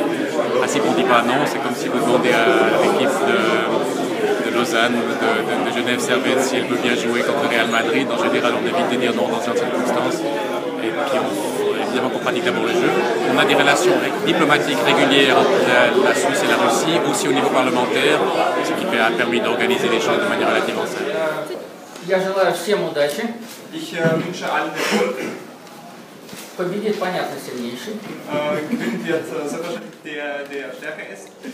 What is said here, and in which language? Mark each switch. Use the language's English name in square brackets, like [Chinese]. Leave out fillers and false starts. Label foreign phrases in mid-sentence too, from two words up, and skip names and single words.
[French] Ainsi qu'on ne dit pas non, c'est comme si vous demandez à l'équipe de Lausanne ou de Genève Servette si elle veut bien jouer contre le Real Madrid. En général, on évite de dire non dans certaines circonstances. Et puis, évidemment qu'on pratique d'abord le jeu. On a des relations diplomatiques régulières entre la Suisse et la Russie, aussi au niveau parlementaire, ce qui a permis d'organiser les choses de manière relativement simple. [Russian] Я желаю всем удачи. [German] Ich wünsche allen Erfolg. [Russian] Победит, понятно, сильнейший. [German] Gewinnen wird selbstverständlich der stärker ist.